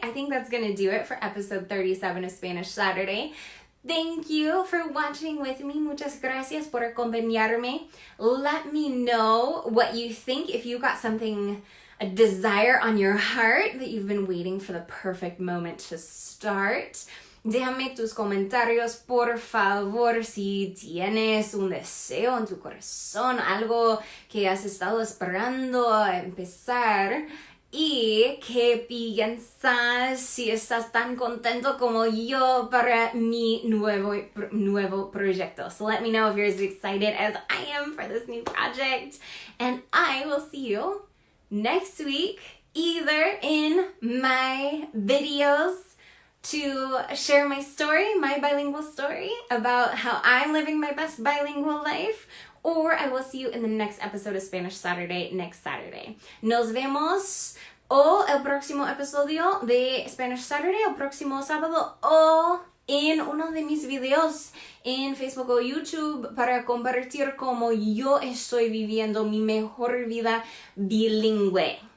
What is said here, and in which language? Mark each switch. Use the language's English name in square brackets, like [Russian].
[English] I think that's going to do it for episode 37 of Spanish Saturday. Thank you for watching with me. [Spanish] Muchas gracias por acompañarme. [English] Let me know what you think. If you got something, a desire on your heart that you've been waiting for the perfect moment to start. [Spanish] Déjame tus comentarios, por favor, si tienes un deseo en tu corazón, algo que has estado esperando a empezar. ¿Y qué piensas si estás tan contento como yo para mi nuevo proyecto? [English] So let me know if you're as excited as I am for this new project. And I will see you next week, either in my videos to share my story, my bilingual story about how I'm living my best bilingual life, or I will see you in the next episode of Spanish Saturday next Saturday. [Spanish] Nos vemos o el próximo episodio de Spanish Saturday, el próximo sábado, o en uno de mis videos en Facebook o YouTube para compartir cómo yo estoy viviendo mi mejor vida bilingüe.